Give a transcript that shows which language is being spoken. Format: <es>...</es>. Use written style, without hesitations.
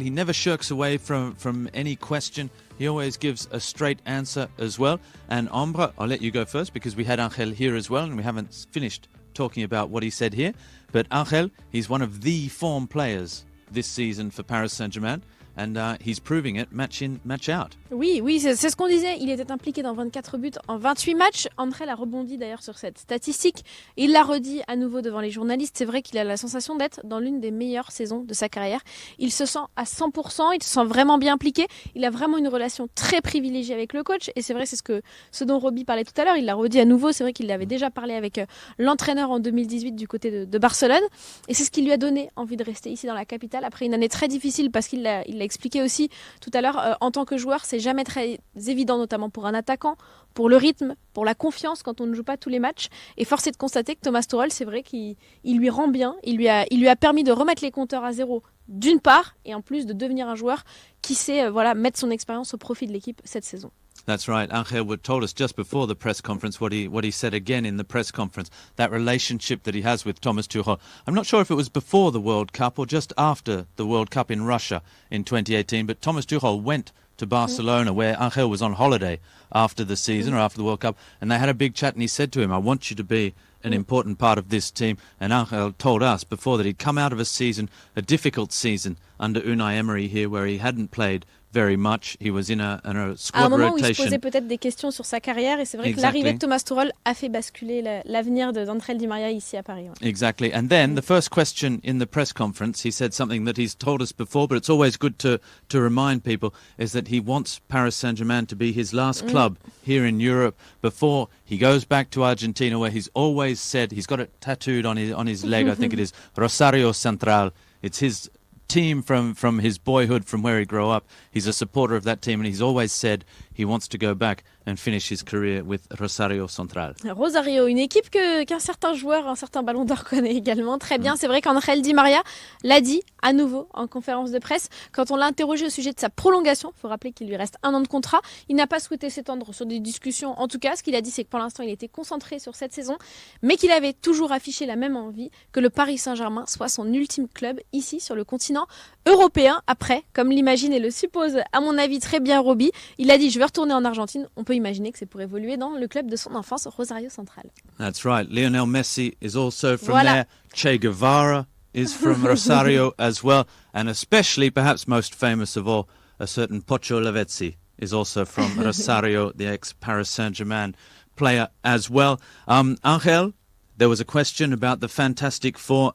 <en>He never shirks away from any question. He always gives a straight answer as well. And Ombre, I'll let you go first because we had Angel here as well and we haven't finished talking about what he said here. But Angel, he's one of the form players this season for Paris Saint-Germain. And he's proving it match in, match out.</en> <fr>Oui, c'est ce qu'on disait. Il était impliqué dans 24 buts en 28 matchs. Angel a rebondi d'ailleurs sur cette statistique. Il l'a redit à nouveau devant les journalistes. C'est vrai qu'il a la sensation d'être dans l'une des meilleures saisons de sa carrière. Il se sent à 100%, il se sent vraiment bien impliqué. Il a vraiment une relation très privilégiée avec le coach. Et c'est vrai, c'est ce dont Roby parlait tout à l'heure. Il l'a redit à nouveau. C'est vrai qu'il avait déjà parlé avec l'entraîneur en 2018 du côté de Barcelone. Et c'est ce qui lui a donné envie de rester ici dans la capitale après une année très difficile parce qu'il l'a expliqué aussi tout à l'heure, en tant que joueur, c'est jamais très évident, notamment pour un attaquant, pour le rythme, pour la confiance quand on ne joue pas tous les matchs. Et force est de constater que Thomas Tuchel, c'est vrai qu'il lui rend bien, il lui a permis de remettre les compteurs à zéro d'une part, et en plus de devenir un joueur qui sait mettre son expérience au profit de l'équipe cette saison.</fr> <en>That's right. Angel told us just before the press conference what he said again in the press conference, that relationship that he has with Thomas Tuchel. I'm not sure if it was before the World Cup or just after the World Cup in Russia in 2018, but Thomas Tuchel went to Barcelona where Angel was on holiday after the season or after the World Cup, and they had a big chat and he said to him, I want you to be an important part of this team. And Angel told us before that he'd come out of a difficult season under Unai Emery here where he hadn't played very much. He was in a squad</en> <fr>à un moment</fr> <en>rotation.</en> <fr>où il se posait peut-être des questions sur sa carrière et c'est vrai que l'arrivée de Thomas Tuchel a fait basculer l'avenir d'Angel Di Maria ici à Paris. Ouais.</fr> <en>Exactly. And then the first question in the press conference, he said something that he's told us before, but it's always good to remind people, is that he wants Paris Saint-Germain to be his last club here in Europe before he goes back to Argentina, where he's always said, he's got it tattooed on his leg, I think it is, Rosario Central. It's his team from his boyhood, from where he grew up. He's a supporter of that team and he's always said he wants to go back and finish his career with Rosario Central.</en> <fr>Rosario, une équipe qu'un certain joueur, un certain ballon d'or connaît également très bien. C'est vrai qu'Angel Di Maria l'a dit à nouveau en conférence de presse quand on l'a interrogé au sujet de sa prolongation. Il faut rappeler qu'il lui reste 1 an de contrat. Il n'a pas souhaité s'étendre sur des discussions. En tout cas, ce qu'il a dit, c'est que pour l'instant, il était concentré sur cette saison, mais qu'il avait toujours affiché la même envie que le Paris Saint-Germain soit son ultime club ici sur le continent européen. Après, comme l'imagine et le suppose à mon avis très bien Roby, il a dit je vais retourner en Argentine. On peut imaginer que c'est pour évoluer dans le club de son enfance, Rosario Central.</fr> <en>That's right. Lionel Messi is also from there. Che Guevara is from Rosario as well. And especially, perhaps most famous of all, a certain Pocho Lavezzi is also from Rosario, the ex-Paris Saint-Germain player as well. Angel, there was a question about the Fantastic Four.</en>